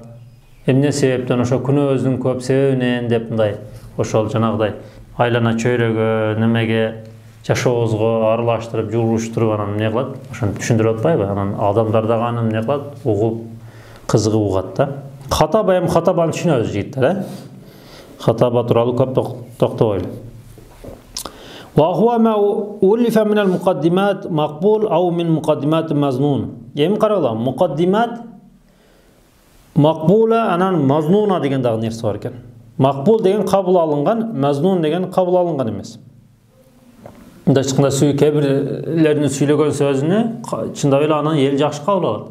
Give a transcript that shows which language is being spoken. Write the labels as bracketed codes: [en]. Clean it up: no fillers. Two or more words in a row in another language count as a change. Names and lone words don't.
[ky] Эмне себептен ошо күнөөбүздүн көп себебинен деп мындай ошол жанагыдай айлана чөйрөгө, немеге жашообузго аралаштырып, жуулуштуруп анан эмне кылат? Ошону түшүндүрүп атпайбы? Анан адамдар дагы аны эмне кылат? Угуп, кызыгып угат да. Хатаба хатабаны түшүнөбүз жигиттер, Хатаба тууралуу көп токтобойлу. [ar] وهو ما ألف من المقدمات مقبول أو من مقدمات مظنون. [ky] Эми карагыла, [ar] مقدمات مقبولة [ky] анан мазнуна деген дагы нерсе бар экен. Макбул деген кабыл алынган, мазнун деген кабыл алынган эмес. Мындай айтканда кээ-бирлердин сүйлөгөн сөзүнө чындап эле анан эл жакшы кабыл алат.